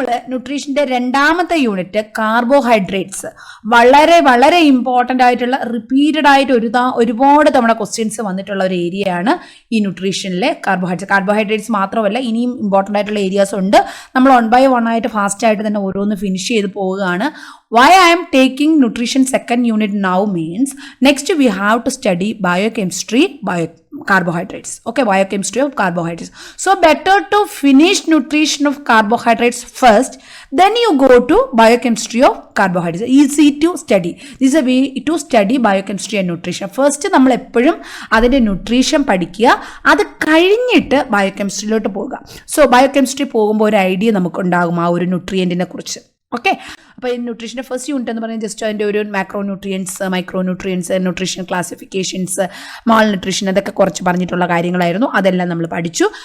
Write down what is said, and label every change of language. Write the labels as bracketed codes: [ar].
[ml] ന്യൂട്രീഷൻ്റെ രണ്ടാമത്തെ unit carbohydrates. വളരെ വളരെ ഇമ്പോർട്ടൻ്റ് ആയിട്ടുള്ള റിപ്പീറ്റഡ് ആയിട്ട് ഒരുപാട് തവണ ക്വസ്റ്റ്യൻസ് വന്നിട്ടുള്ള ഒരു ഏരിയയാണ് ഈ ന്യൂട്രീഷനിലെ കാർബോഹൈഡ്രേറ്റ്സ് മാത്രമല്ല ഇനിയും ഇമ്പോർട്ടൻ്റ് ആയിട്ടുള്ള ഏരിയാസ് ഉണ്ട്. നമ്മൾ 1 by 1 ആയിട്ട് ഫാസ്റ്റ് ആയിട്ട് തന്നെ ഓരോന്ന് ഫിനിഷ് ചെയ്ത് പോവുകയാണ്. [en] Why I am taking nutrition second unit now means next we have to study biochemistry, carbohydrates. Okay, biochemistry of carbohydrates. So better to finish nutrition of carbohydrates first, then you go to biochemistry of carbohydrates. Easy to study. This is a way to study biochemistry and nutrition. [ml] First നമ്മൾ എപ്പോഴും അതിൻ്റെ nutrition പഠിക്കുക, അത് കഴിഞ്ഞിട്ട് ബയോകെമിസ്ട്രിയിലോട്ട് പോകുക. So biochemistry പോകുമ്പോൾ ഒരു idea നമുക്കുണ്ടാകും ആ ഒരു ന്യൂട്രിയൻറ്റിനെ കുറിച്ച്. ഓക്കെ, അപ്പോൾ ഈ ന്യൂട്രീഷൻ്റെ ഫസ്റ്റ് യൂണിറ്റ് എന്ന് പറയുന്നത് ജസ്റ്റ് അതിൻ്റെ ഒരു macro nutrients, micro nutrients, nutrition classifications, mall nutrition, അതൊക്കെ കുറച്ച് പറഞ്ഞിട്ടുള്ള കാര്യങ്ങളായിരുന്നു. അതെല്ലാം നമ്മൾ പഠിച്ചു.